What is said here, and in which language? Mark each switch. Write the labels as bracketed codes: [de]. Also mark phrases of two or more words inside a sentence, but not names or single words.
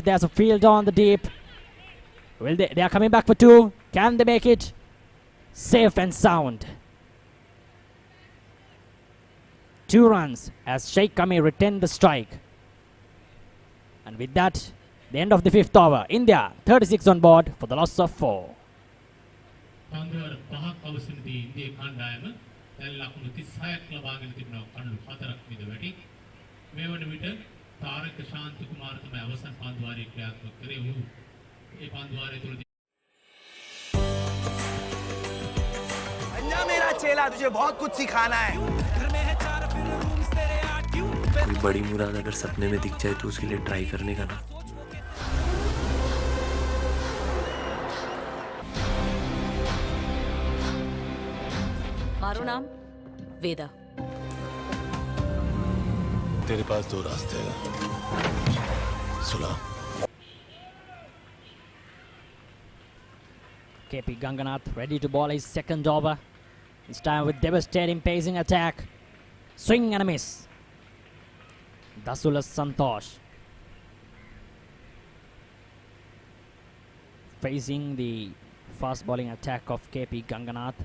[en] There's a field on the deep. Will they are coming back for 2. Can they make it? Safe and sound. 2 runs as Sheikh Kami retained the strike. And with that, the end of the 5th over. India 36 on board for the loss of 4. [si] තාරක ශාන්ත කුමාර තමයි අවසන් පන්දුවාරයේ ක්‍රියාත්මක කරේ. ඔහු ඒ පන්දුවාරය තුල [hi] अन्ना मेरा चेला तुझे बहुत कुछ सिखाना है. कोई बड़ी मुराद अगर सपने में दिख जाए तो उसके लिए ट्राई करने का ना. मारो नाम वेदा. तेरे पास 2 रास्ते हैं. सुना. [en] KP Ganganath ready to bowl his second over. This time with devastating pacing attack. Swing and a miss. Dasula Santosh facing the fast bowling attack of KP Ganganath.